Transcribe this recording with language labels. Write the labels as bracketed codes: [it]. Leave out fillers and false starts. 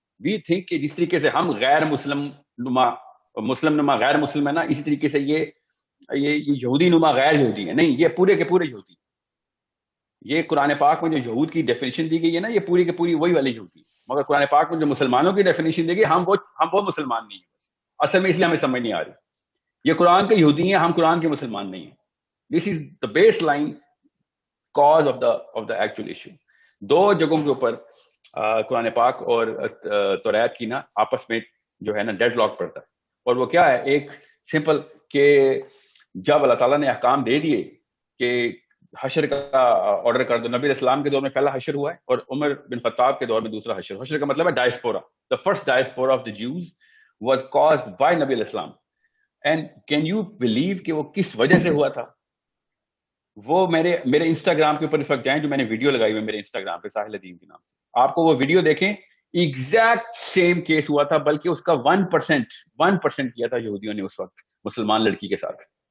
[en] we think [ur] کہ جس طریقے سے ہم غیر مسلم نما غیر مسلم ہے نا, اسی طریقے سے یہ یہودی نما غیر یہودی ہے. نہیں, یہ پورے کے پورے یہودی. یہ قرآن پاک میں جو یہود کی ڈیفینیشن دی گئی ہے نا, یہ پوری کے پوری وہی والی یہودی. مگر قرآن پاک میں جو مسلمانوں کی ڈیفینیشن دی گئی, ہم وہ مسلمان نہیں ہیں اصل میں, اس لیے ہمیں سمجھ نہیں آ رہی. یہ قرآن کے یہودی ہیں, ہم قرآن کے مسلمان نہیں ہیں. [en] This is the base line cause of the actual issue. [ur] 2 جگہوں کے اوپر قرآن پاک اور توریت کی نا آپس میں جو ہے نا ڈیڈ لاک پڑتا ہے. اور وہ کیا ہے, ایک سمپل کہ جب اللہ تعالیٰ نے احکام دے دیے کہ حشر کا آرڈر کر دو, نبی اسلام کے دور میں پہلا حشر ہوا ہے اور عمر بن خطاب کے دور میں دوسرا حشر. حشر کا مطلب ہے diaspora. [en] The first diaspora of the Jews was caused by نبی اسلام. And can you believe [ur] کہ وہ کس وجہ سے ہوا تھا؟ وہ میرے انسٹاگرام کے اوپر اس وقت جائیں, جو میں نے ویڈیو لگائی ہوئی میرے انسٹاگرام پہ ساحل الدین کے نام سے, آپ کو وہ ویڈیو دیکھیں. [en] exact same case [ur] ہوا تھا, بلکہ اس کا 1% کیا تھا یہودیوں نے اس وقت مسلمان لڑکی کے ساتھ.